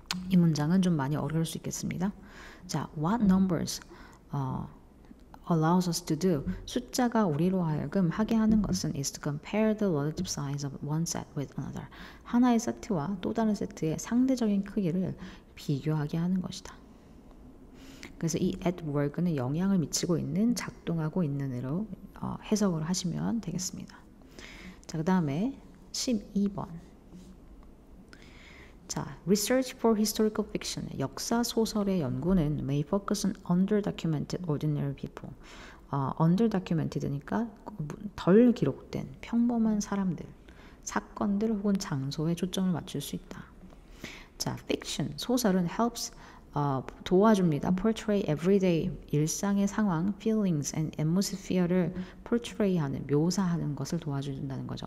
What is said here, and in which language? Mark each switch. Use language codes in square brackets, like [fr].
[ko] 이 문장은 좀 많이 어려울 수 있겠습니다. 자, [en] what numbers allows us to do, [ko] 숫자가 우리로 하여금 하게 하는 것은 [en] is to compare the relative size of one set with another, [ko] 하나의 세트와 또 다른 세트의 상대적인 크기를 비교하게 하는 것이다. 그래서 이 at work는 영향을 미치고 있는, 작동하고 있는 으로 해석을 하시면 되겠습니다. 자, 그 다음에 12번. [en] 자, research for historical fiction, [ko] 역사 소설의 연구는 [en] may focus on under-documented ordinary people. [ko] under-documented니까 덜 기록된 평범한 사람들, 사건들 혹은 장소에 초점을 맞출 수 있다. 자, fiction, 소설은 helps, 도와줍니다. [en] portray everyday, [ko] 일상의 상황, [en] feelings and atmosphere [ko] 를 portray하는, 묘사하는 것을 도와준다는 거죠.